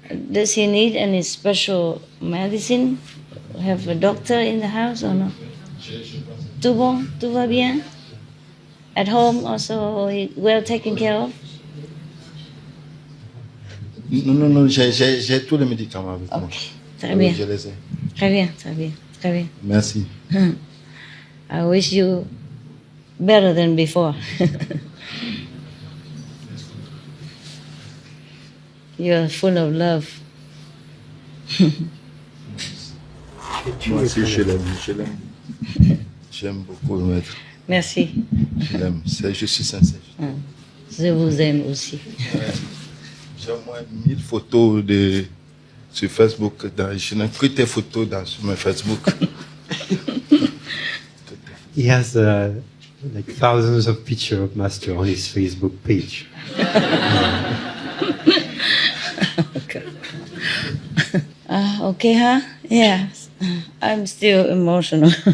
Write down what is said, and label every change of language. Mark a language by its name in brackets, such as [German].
[English] Does he need any special medicine? Have a doctor in the house or no? [French] Tout bon? Tout va bien? [English] At home also well taken care of? [French] Non, j'ai tous les médicaments avec moi. Okay. Très bien. Je les ai. Très bien, très bien, très bien. Merci. [English] I wish you better than before. You're full of love. [French] Moi aussi, je l'aime. J'aime beaucoup le Maître. Merci. Je l'aime. Je suis sincère. Je vous aime aussi. J'ai au moins 1000 photos sur Facebook. Je n'ai que tes photos sur mon Facebook. [English] He has like thousands of pictures of Master on his Facebook page. Okay, huh? Yeah. I'm still emotional.